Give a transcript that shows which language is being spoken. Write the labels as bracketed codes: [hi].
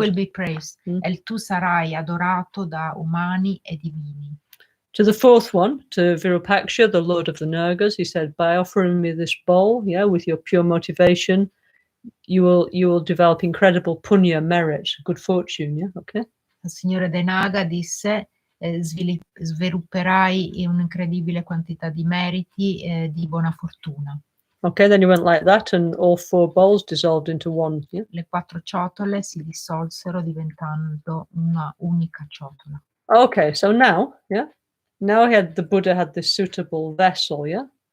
[en] Will be praised. [it] E tu sarai adorato da umani e divini. [en] To the fourth one, to Virupaksha, the Lord of the Nagas, he said, by offering me this bowl, yeah, with your pure motivation, you will develop incredible punya, merit, good fortune, yeah, okay? [it] Il Signore dei Naga disse, svilupperai un'incredibile quantità di meriti e di buona fortuna. [en] Okay, then he went like that and all 4 bowls dissolved into one. Yeah? [it] Le 4 ciotole si dissolsero diventando una unica ciotola. [en] Okay, so now, yeah, now the Buddha had this suitable vessel, yeah?